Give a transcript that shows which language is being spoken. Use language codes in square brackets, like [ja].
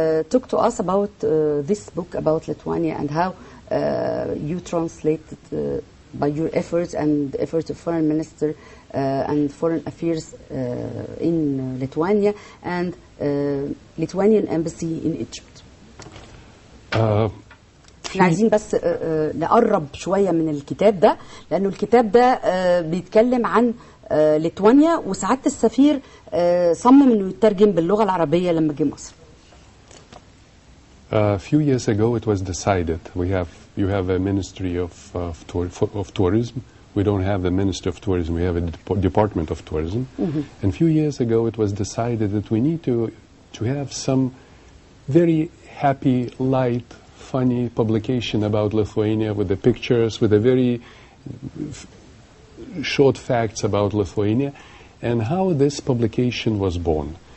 [en] Talk to us about this book about Lithuania and how you translate it by your efforts and the efforts of Foreign Minister and Foreign Affairs in Lithuania and Lithuanian Embassy in Egypt. [ar] احنا عايزين بس نقرب شوية من الكتاب ده، لأنه الكتاب ده بيتكلم عن ليتوانيا، وسعادة السفير صمم إنه يترجم باللغة العربية لما جه مصر. [en] A few years ago it was decided you have a Ministry of Tourism. We don't have a Ministry of Tourism, we have a Department of Tourism. And a few years ago it was decided that we need to have some very happy, light, funny publication about Lithuania with the pictures, with the very short facts about Lithuania and how this publication was born.